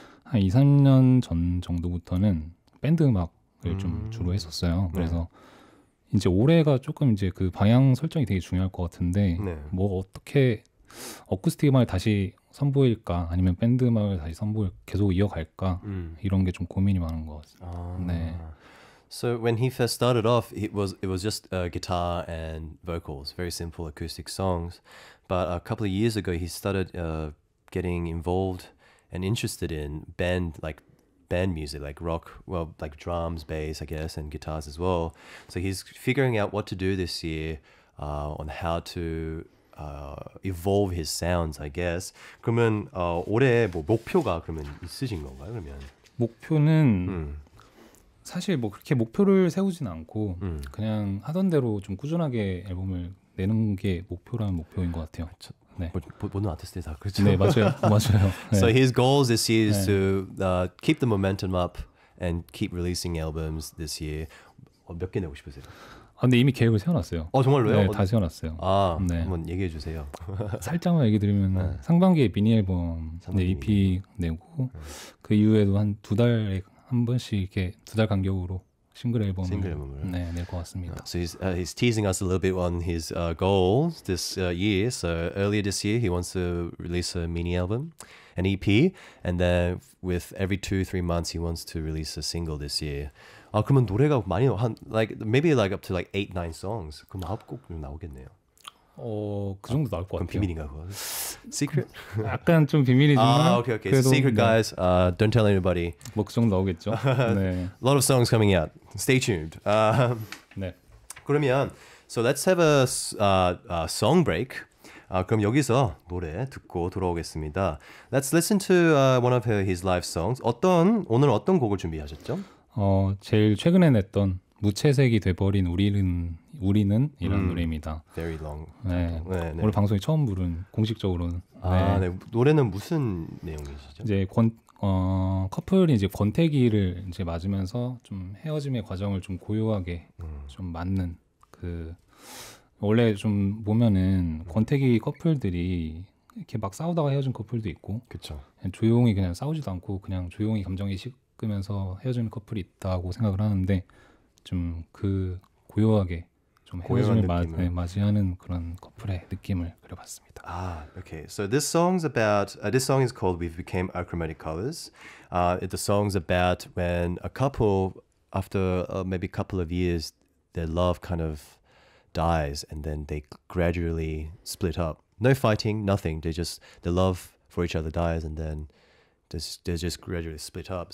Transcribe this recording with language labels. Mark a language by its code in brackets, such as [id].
[ko] 한 2, 3년 전 정도부터는 밴드 음악을 좀 주로 했었어요. 그래서 이제 올해가 조금 이제 그 방향 설정이 되게 중요할 것 같은데 네. 뭐 어떻게 어쿠스틱 음악을 다시 선보일까 아니면 밴드 음악을 다시 계속 이어갈까 이런 게 좀 고민이 많은 것 같습니다. 네. [en] So when he first started off, it was just guitar and vocals, very simple acoustic songs. But a couple of years ago, he started getting involved and interested in band music, like rock, well, like drums, bass, I guess, and guitars as well. So he's figuring out what to do this year on how to evolve his sounds, I guess. [ko] 그러면 올해 뭐 목표가 그러면 있으신 건가요? 그러면 목표는 사실 뭐 그렇게 목표를 세우진 않고 그냥 하던 대로 좀 꾸준하게 앨범을 내는 게 목표라는 목표인 것 같아요. 네. 모든 아티스트들 다 그렇죠. 네, 맞아요. 맞아요. 네. [en] So his goals this year is to keep the momentum up and keep releasing albums this year. [ko] 몇 개 내고 싶으세요? 근데 이미 계획을 세워놨어요. 정말로요? 네, 다 세워놨어요. 네. 한번 얘기해 주세요. 살짝만 얘기 드리면 상반기에 미니 앨범 EP 내고 그 이후에도 한 2달에 한 번씩 이렇게 2달 간격으로 싱글 앨범을 낼 것 같습니다. [en] So he's teasing us a little bit on his goals this year. So earlier this year, he wants to release a mini album, an EP, and then with every 2-3 months, he wants to release a single this year. [ko] 그러면 노래가 많이 [en] maybe up to 8-9 songs. [ko] 그럼 9곡 나오겠네요. 그 정도 나올 것 같아요. 비밀인가 그거? Secret? 약간 좀 비밀이지만. [en] Okay. Secret, guys. Don't tell anybody. [ko] 뭐 그 정도 나오겠죠. 네. [en] A lot of songs coming out. Stay tuned. [ko] 네. [en] 그러면 so let's have a song break. [ko] 그럼 여기서 노래 듣고 돌아오겠습니다. [en] Let's listen to one of his live songs. [ko] 오늘 어떤 곡을 준비하셨죠? 제일 최근에 냈던 무채색이 돼버린 우리는 이라는 노래입니다. [en] Very long. [ko] 네. 오늘 방송에 처음 부른 공식적으로는. 네. 노래는 무슨 내용이시죠? 이제 커플이 이제 권태기를 이제 맞으면서 좀 헤어짐의 과정을 좀 고요하게 좀 맞는 원래 좀 보면은 권태기 커플들이 이렇게 막 싸우다가 헤어진 커플도 있고, 그렇죠. 조용히 그냥 싸우지도 않고 그냥 조용히 감정이 식으면서 헤어지는 커플이 있다고 생각을 하는데 좀 그 고요하게 좀 헤어짐을 맞이하는 그런 커플의 느낌을 그려봤습니다. [en] Okay. So this song is called "We Became Achromatic Colors." The song's about when a couple, after maybe a couple of years, their love kind of dies, and then they gradually split up. No fighting, nothing. The love for each other dies, and then they just gradually split up.